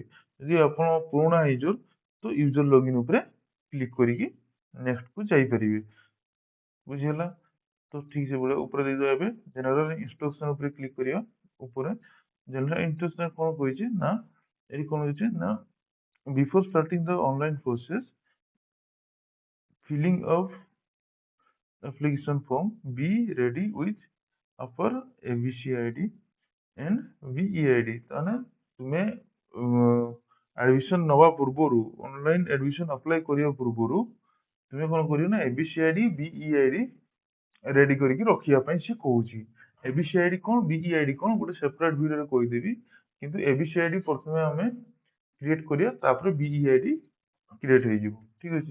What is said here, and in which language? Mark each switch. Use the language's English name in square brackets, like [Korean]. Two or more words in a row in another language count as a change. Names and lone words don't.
[Odia] ଯଦି ଆପଣ ପୁରୁଣା ୟୁଜର, ତ [English] user login [Odia] ଉପରେ କ୍ଲିକ୍ କରିକି ନେକ୍ସଟ କୁ ଯାଇପାରିବେ। ବୁଝିହେଲା? ତ ଠିକ ସେଭଳିଆ ଉପରେ ଦେଇଦେବା। ଏବେ [English] general instruction [Odia] ଉପରେ କ୍ଲିକ୍ କରିବା। ଉପରେ ଜେନେରାଲ ଇନଷ୍ଟ୍ରକ୍ସନ କଣ କହିଛି ନା, ଏଠି କଣ କହିଛି ନା [English] before starting the online process filling of application form, be ready with upper ABCID and VEID। [Odia] ତାହେଲେ ତୁମେ ଆଡମିସନ ନବା ପୂର୍ବରୁ, [English] online admission apply [Odia] କରିବା ପୂର୍ବରୁ ତୁମେ କଣ କରିବ ନା ABCID VEID ରେଡି କରିକି ରଖିବା ପାଇଁ ସେ କହୁଛି। ABCID କଣ, VEID କଣ, ଗୋଟେ ସେପାରେଟ ଭିଡିଓରେ କହିଦେବି। କିନ୍ତୁ ABCID ପ୍ରଥମେ ଆମେ କ୍ରିଏଟ କରିବା, ତାପରେ VEID କ୍ରିଏଟ ହେଇଯିବ। ଠିକ ଅଛି।